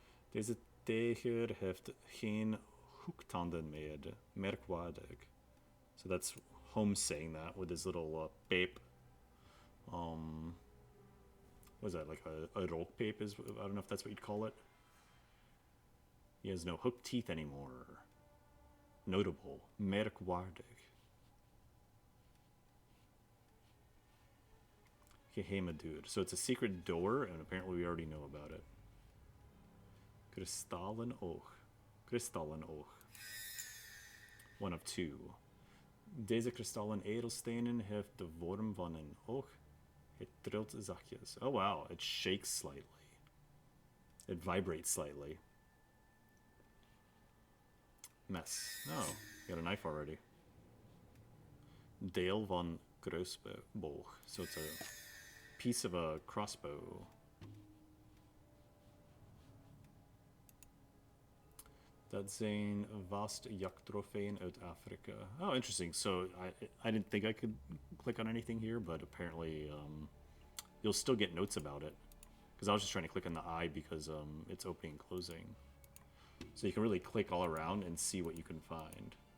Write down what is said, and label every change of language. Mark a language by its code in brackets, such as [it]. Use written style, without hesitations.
[nl] Deze tijger heeft geen hoektanden meer. Merkwaardig. [en] So that's Holmes saying that with his little pape. What is that, like a rookpape? I don't know if that's what you'd call it. He has no hooked teeth anymore. Notable. [nl] Merkwaardig. Geheime deur. [en] So it's a secret door, and apparently we already know about it. [nl] Kristallen oog. Kristallen oog. [en] One of two. [nl] Deze kristallen edelstenen heeft de vorm van een oog. Het trilt zachtjes. [en] Oh wow, it shakes slightly. It vibrates slightly. Mess. Oh, you got a knife already. [nl] Deel van kruisboog. [en] So it's a piece of a crossbow. [nl] Dat zijn vast jachttrofeeën uit Afrika. [en] Oh, interesting. So I didn't think I could click on anything here, but apparently you'll still get notes about it. Because I was just trying to click on the eye because it's opening and closing. So you can really click all around and see what you can find.